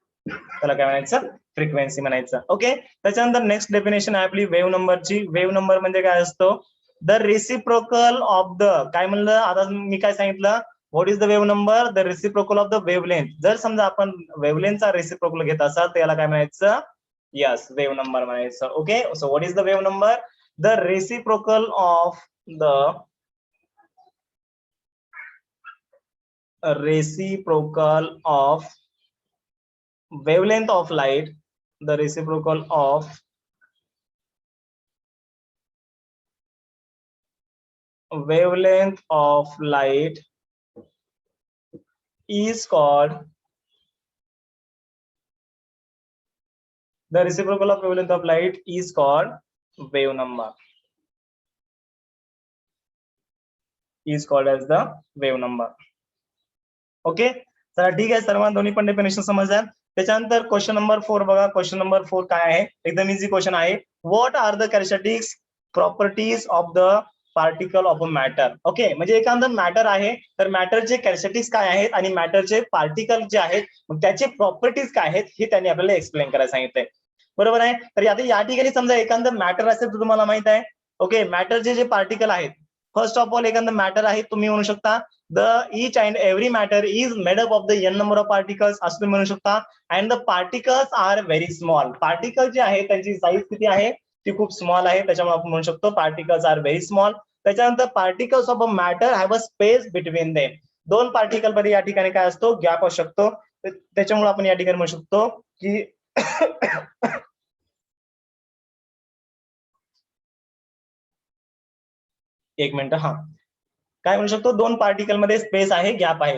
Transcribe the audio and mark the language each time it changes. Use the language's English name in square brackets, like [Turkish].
[Marathi] त्याला काय म्हणायचं, फ्रिक्वेन्सी म्हणायचं. ओके, त्याच्यानंतर नेक्स्ट डेफिनेशन आहे आपली वेव्ह नंबरची. वेव्ह नंबर म्हणजे काय असतो, द रेसिप्रोकल ऑफ द, काय म्हणलं आता मी काय सांगितलं, [English] What is the wave number, the reciprocal of the wavelength. [Marathi] जर समजा आपण वेव्हलेंथचा रेसिप्रोकल घेत असाल तर याला काय म्हणायचं, यस वेव्ह नंबर म्हणायचं. [English] Okay, so what is the wave number, the reciprocal of the reciprocal of wavelength of light, the reciprocal of wavelength of light is called, the reciprocal of wavelength of light is called wave number, is called as the wave number. [Marathi] Okay, चला ठीक आहे, सर्वांना दोन्ही पण definition समजल्या. त्याच्यानंतर question number 4 बघा. [English] question number 4 [Marathi] काय आहे, एकदम इझी क्वेश्चन आहे. [English] What are the characteristics properties of the particle of a matter. [Marathi] Okay, म्हणजे एखादं मॅटर आहे तर मॅटरचे कॅरेक्टरिस्टिक्स काय आहेत आणि मॅटरचे पार्टिकल जे आहेत मग त्याचे प्रॉपर्टीज काय आहेत हे त्यांनी आपल्याला एक्सप्लेन करायला सांगितलंय. बरोबर आहे. तर आता या ठिकाणी समजा एखादं मॅटर असेल तर तुम्हाला माहित आहे, ओके, मॅटरचे जे पार्टिकल आहेत, फर्स्ट ऑफ ऑल एखादं मॅटर आहे, तुम्ही म्हणू शकता [English] the each and every matter is made up of the n number of particles [Marathi] असं तुम्ही म्हणू शकता. [English] and the particles are very small. [Marathi] Particle जे आहे त्यांची साईज किती आहे, ती खूप स्मॉल आहे, त्याच्यामुळे आपण म्हणू शकतो [English] Particles are very small. [Marathi] त्याच्यानंतर [English] Particles of a matter have a space between them. [Marathi] दोन पार्टिकल मध्ये या ठिकाणी काय असतो, गॅप असू शकतो. त्याच्यामुळे आपण या ठिकाणी म्हणू शकतो की एक मिनिट, हा काय म्हणू शकतो, दोन पार्टिकल मध्ये स्पेस आहे, गॅप आहे.